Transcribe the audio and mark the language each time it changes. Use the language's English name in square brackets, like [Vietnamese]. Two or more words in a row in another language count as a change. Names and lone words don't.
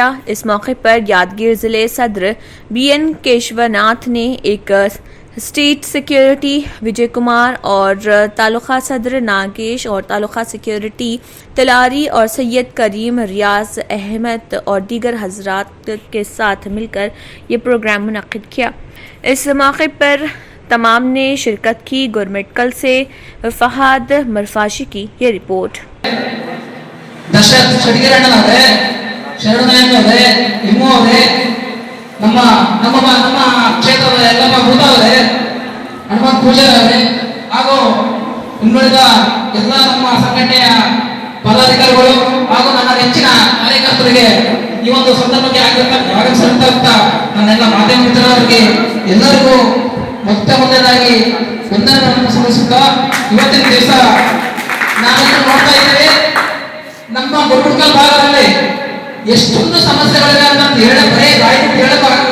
[Urdu] اس موقع پر یادگیر ضلعے صدر BN کیشوناتھ نے ایک [English] state security [Urdu] وجے کمار اور تعلقہ صدر ناگیش اور تعلقہ سیکیورٹی تلاری اور سید کریم ریاض احمد اور دیگر حضرات کے ساتھ مل کر یہ پروگرام منعقد کیا. اس موقع پر تمام نے شرکت کی. گرمٹکل سے فہاد مرفاشی کی یہ رپورٹ. [Kannada] दशरथ छड़गिरಣ್ಣನವರೇ ಶರಣನಾಯಕರೇ ಇಮ್ಮು ಅವರೇ ನಮ್ಮ ಕ್ಷೇತ್ರದ ಎಲ್ಲ ಭೂತವರೇ ಹನುಮಂತ ಪೂಜಾರಿ ಅವರೇ ಹಾಗೂ ಇನ್ನುಳಿದ ಎಲ್ಲ ನಮ್ಮ ಸಂಘಟನೆಯ ಪದಾಧಿಕಾರಿಗಳು ಹಾಗೂ ನನ್ನ ನೆಚ್ಚಿನ ಕಾರ್ಯಕರ್ತರಿಗೆ ಈ ಒಂದು ಸಂದರ್ಭಕ್ಕೆ ಆಗಮಿಸಿದಂತ ನನ್ನೆಲ್ಲ ಮಾಧ್ಯಮ ಮಿತ್ರರಿಗೆ ಎಲ್ಲರಿಗೂ ಮೊದಲನೇದಾಗಿ ವಂದನೆಗಳನ್ನು ಸಲ್ಲಿಸುತ್ತಾ ಇವತ್ತಿನ ದಿವಸ ನಾವೆಲ್ಲ ನೋಡ್ತಾ ಇದ್ದೇವೆ ನಮ್ಮ ಗುರುಮುಟ್ಕಲ್ ಭಾಗದಲ್ಲಿ ಎಷ್ಟೊಂದು ಸಮಸ್ಯೆಗಳಿವೆ ಅಂತ ಬರೀ ಬಾಯಿ ಹೇಳಕ್ಕಾಗಲ್ಲ.